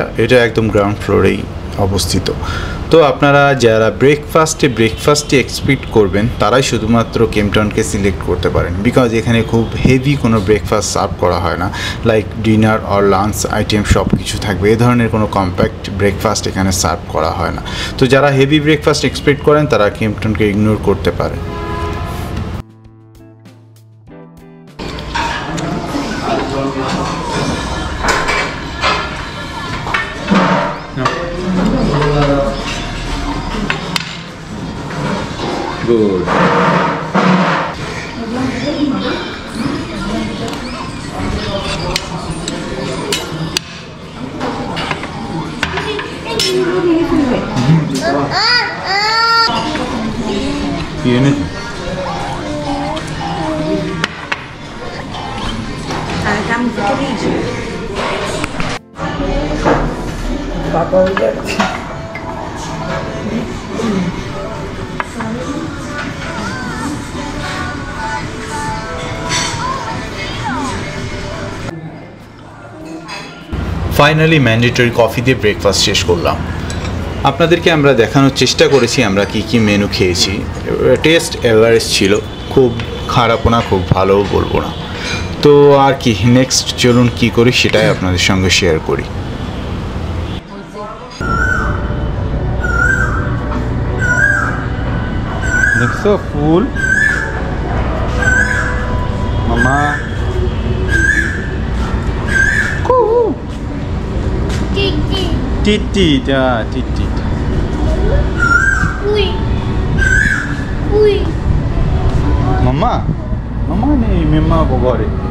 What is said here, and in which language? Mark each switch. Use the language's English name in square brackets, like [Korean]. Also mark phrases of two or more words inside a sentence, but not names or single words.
[Bangla] এটা একদম [English] ground floor [Bangla] অবস্থিত। তো আপনারা যারা [English] breakfast expect [Bangla] করবেন তারাই শুধুমাত্র কেম্পটনকে সিলেক্ট করতে পারেন, বিকজ এখানে খুব হেভি কোনো ব্রেকফাস্ট সার্ভ করা হয় না। [English] like dinner [Bangla] আর [English] lunch item [Bangla] সব কিছু থাকবে, এ ধরনের কোনো [English] compact breakfast [Bangla] এখানে সার্ভ করা হয় না। তো যারা [English] heavy breakfast expect [Bangla] করেন তারা কেম্পটনকে ইগনোর করতে পারেন। [English] Good. Unit. [Indonesian] Papa udah. [English] finally mandatory coffee [Bangla] দিয়ে ব্রেকফাস্ট শেষ করলাম। আপনাদেরকে আমরা দেখানোর চেষ্টা করেছি আমরা কি কি মেনু খেয়েছি। [English] taste average [Bangla] ছিল, খুব খারাপও না খুব ভালোও বলবো না। তো আর কি, নেক্সট চলুন কি করি সেটাই আপনাদের সঙ্গে শেয়ার করি। দেখছো ফুল মামা। Titita. Uy. [Indonesian] Mama nih, mama bogore.